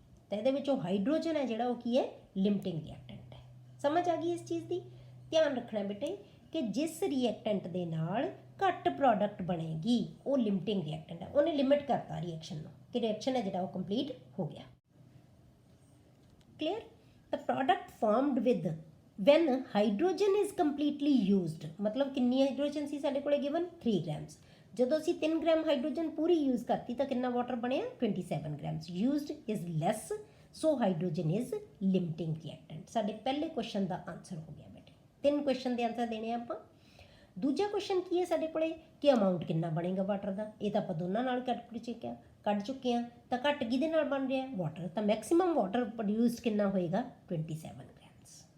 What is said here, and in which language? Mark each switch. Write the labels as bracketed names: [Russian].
[Punjabi] ਤਾਂ ਇਹਦੇ ਵਿੱਚੋਂ ਹਾਈਡਰੋਜਨ ਹੈ ਜਿਹੜਾ ਉਹ ਕੀ ਹੈ ਲਿਮਟਿੰਗ ਰਿਐਕਟੈਂਟ ਹੈ। ਸਮਝ ਆ ਗਈ ਇਸ ਚੀਜ਼ ਦੀ। ਧਿਆਨ ਰੱਖਣਾ ਬੇਟੇ ਕਿ ਜਿਸ ਰਿਐਕਟੈਂਟ ਦੇ ਨਾਲ ਘੱਟ ਪ੍ਰੋਡਕਟ ਬਣੇਗੀ ਉਹ ਲਿਮਟਿੰਗ ਰਿਐਕਟੈਂਟ ਹੈ। ਉਹਨੇ ਲਿਮਿਟ ਕਰਤਾ ਰਿਐਕਸ਼ਨ ਨੂੰ ਕਿ ਰਿਐਕਸ਼ਨ ਹੈ ਜਿਹੜਾ ਉਹ ਕੰਪਲੀਟ ਹੋ ਗਿਆ। [English] clear, the product formed with when hydrogen is completely used, [Hindi] मतलब कितनी हाइड्रोजन सी साडे कोले [English] given 3 grams, [Punjabi] ਜਦੋਂ ਅਸੀਂ 3 ਗ੍ਰਾਮ ਹਾਈਡਰੋਜਨ ਪੂਰੀ ਯੂਜ਼ ਕਰਤੀ ਤਾਂ ਕਿੰਨਾ ਵਾਟਰ ਬਣਿਆ 27 grams। used is less, so hydrogen is limiting reactant। ਸਾਡੇ ਪਹਿਲੇ ਕੁਐਸਚਨ ਦਾ ਆਨਸਰ ਹੋ ਗਿਆ ਬੇਟੇ। 3 ਕੁਐਸਚਨ ਦੇ ਆਨਸਰ ਦੇਣੇ ਆਪਾਂ। ਦੂਜਾ ਕੁਐਸਚਨ ਕੀ ਹੈ ਸਾਡੇ ਕੋਲੇ ਕਿ ਅਮਾਊਂਟ ਕਿੰਨਾ ਬਣੇਗਾ ਵਾਟਰ ਦਾ, ਇਹ ਤਾਂ ਆਪਾਂ ਦੋਨਾਂ ਨਾਲ ਕੱਢ ਚੁੱਕੇ ਹਾਂ। ਤਾਂ ਘੱਟ ਕਿਹਦੇ ਨਾਲ ਬਣ ਰਿਹਾ ਵਾਟਰ, ਤਾਂ ਮੈਕਸਿਮਮ ਵਾਟਰ ਪ੍ਰੋਡਿਊਸਡ ਕਿੰਨਾ ਹੋਏਗਾ 27 grams।